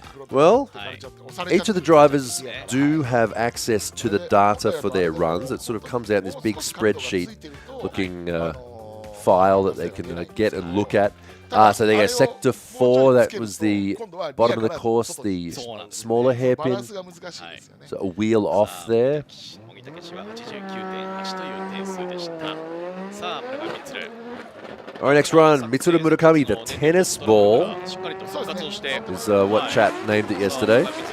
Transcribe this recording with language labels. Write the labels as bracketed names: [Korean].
[English] Well, each of the drivers do have access to the data for their runs. It sort of comes out in this big spreadsheet looking file that they can get and look at. So there you go, Sector 4, that was the bottom of the course, the smaller hairpin. So a wheel off there. [Japanese] 三竹市は 89.8 という点数でした。さあ、村上充。 [English] Alright, next run, Mitsuru Murakami, the tennis ball is what chat named it yesterday.